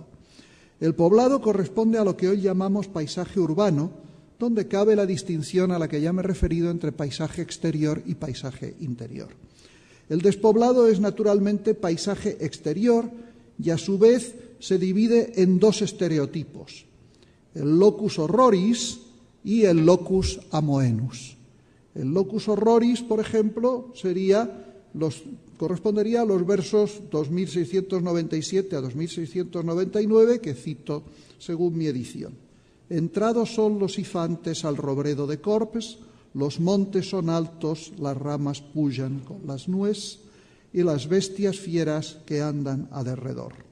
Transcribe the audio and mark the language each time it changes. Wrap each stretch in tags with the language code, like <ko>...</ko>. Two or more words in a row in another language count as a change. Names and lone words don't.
<es>El poblado corresponde a lo que hoy llamamos paisaje urbano, donde cabe la distinción a la que ya me he referido entre paisaje exterior y paisaje interior. El despoblado es naturalmente paisaje exterior y a su vez se divide en dos estereotipos, el</es> <la>locus horroris</la> <es>y el</es> <la>locus amoenus.</la> <es>El</es> <la>locus horroris,</la> <es>por ejemplo, correspondería a los versos 2697 a 2699 que cito según mi edición.</es> <osp>Entrados son los ifantes al robredo de Corpes, los montes son altos, las ramas puyan con las nues y las bestias fieras que andan a derredor.</osp>